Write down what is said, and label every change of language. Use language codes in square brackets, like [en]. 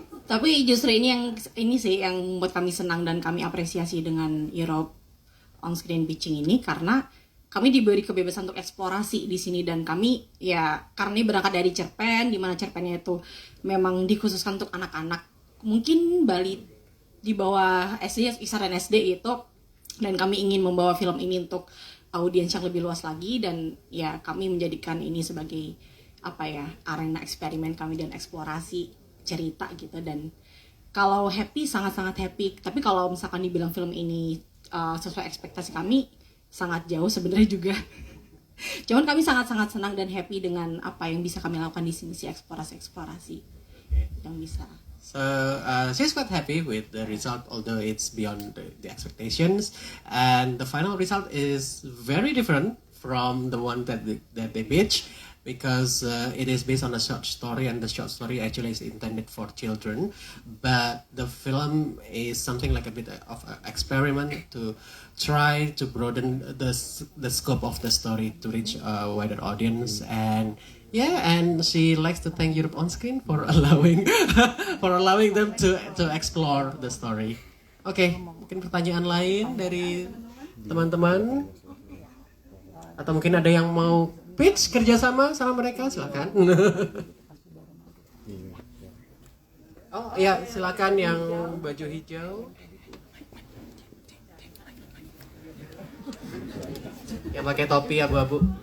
[id] Tapi justru ini sih yang membuat kami senang dan kami apresiasi dengan Europe on-screen pitching ini, karena kami diberi kebebasan untuk eksplorasi di sini, dan kami karena ini berangkat dari cerpen, di mana cerpennya itu memang dikhususkan untuk anak-anak, mungkin Bali di bawah SD, kisaran SD itu, dan kami ingin membawa film ini untuk audiens yang lebih luas lagi, dan kami menjadikan ini sebagai arena eksperimen kami dan eksplorasi cerita gitu. Dan kalau happy, sangat-sangat happy. Tapi kalau misalkan dibilang film ini sesuai ekspektasi kami, sangat jauh sebenarnya juga. Cuman kami sangat-sangat senang dan happy dengan apa yang bisa kami lakukan di sini, si eksplorasi yang bisa. [en] So she's quite happy with the result, although it's beyond the expectations, and the final result is very different from the one that they pitched, because it is based on a short story, and the short story actually is intended for children, but the film is something like a bit of an experiment to try to broaden the scope of the story to reach a wider audience. And she likes to thank Europe on Screen for allowing them to explore the story. [id] Oke, mungkin pertanyaan lain dari teman-teman, atau mungkin ada yang mau pitch kerjasama sama mereka, silakan. Oh ya, silakan yang baju hijau, yang pakai topi abu-abu.